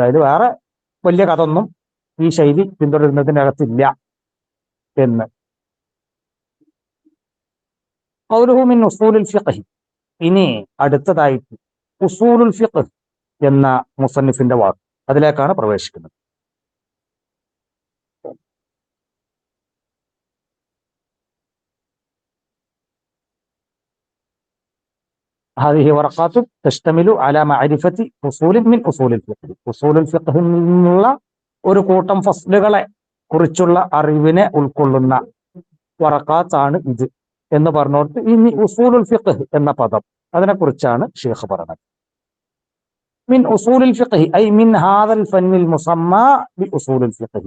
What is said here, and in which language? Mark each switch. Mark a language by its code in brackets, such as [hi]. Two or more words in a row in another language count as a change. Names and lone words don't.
[ml] അതിൽ വേറെ വലിയ കഥ ഒന്നും ഈ ശൈലി പിന്തുടരുന്നതിനകത്തില്ല എന്ന്. [ar] قوله من أصول الفقه, [ml] ഇനി അടുത്തതായിട്ട് [ar] أصول الفقه [ml] എന്ന മുസന്നിഫിന്റെ വാക്ക്, അതിലേക്കാണ് പ്രവേശിക്കുന്നത്. [ar] هذه ورقات تشتمل على معرفة فصول من أصول الفقه. أصول الفقه [ml] നിന്നുള്ള ഒരു കൂട്ടം ഫസ്ലുകളെ കുറിച്ചുള്ള അറിവിനെ ഉൾക്കൊള്ളുന്ന വറക്കാത്താണ് ഇത്. എന്ന് പറഞ്ഞോട്ട് ഇനി [ar] أصول الفقه [ml] എന്ന പദം അതിനെക്കുറിച്ചാണ് ഷെയ്ഖ് പറഞ്ഞത്. [ar] من أصول الفقه أي من هذا الفن المسمى ب أصول الفقه.